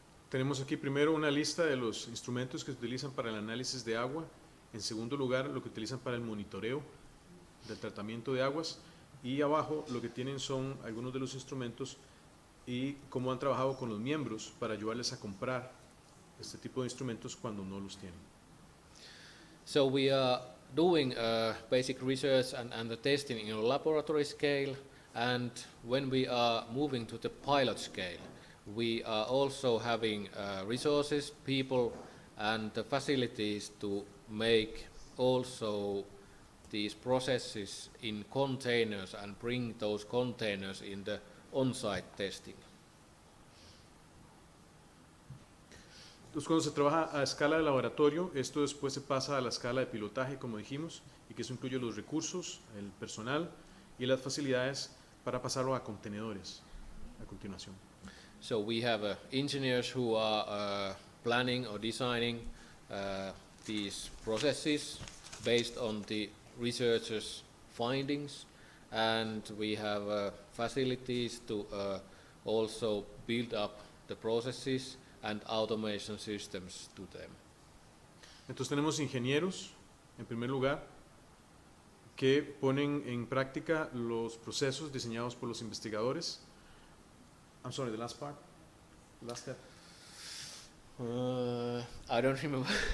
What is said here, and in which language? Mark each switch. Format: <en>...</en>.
<es>Tenemos aquí primero una lista de los instrumentos que se utilizan para el análisis de agua. En segundo lugar, lo que utilizan para el monitoreo del tratamiento de aguas. Y abajo lo que tienen son algunos de los instrumentos y cómo han trabajado con los miembros para ayudarles a comprar este tipo de instrumentos cuando no los tienen.</es> <en>So we are doing basic research and the testing in a laboratory scale, and when we are moving to the pilot scale, we are also having resources, people, and the facilities to make also these processes in containers and bring those containers in the on-site testing.</en> <es>Entonces, cuando se trabaja a escala de laboratorio, esto después se pasa a la escala de pilotaje, como dijimos, y que eso incluye los recursos, el personal y las facilidades para pasarlo a contenedores a continuación.</es> <en>So we have engineers who are planning or designing these processes based on the researchers' findings, and we have facilities to also build up the processes and automation systems to them.</en> <es>Entonces tenemos ingenieros, en primer lugar, que ponen en práctica los procesos diseñados por los investigadores.</es> <en>I'm sorry, the last part? Last step. I don't remember.</en>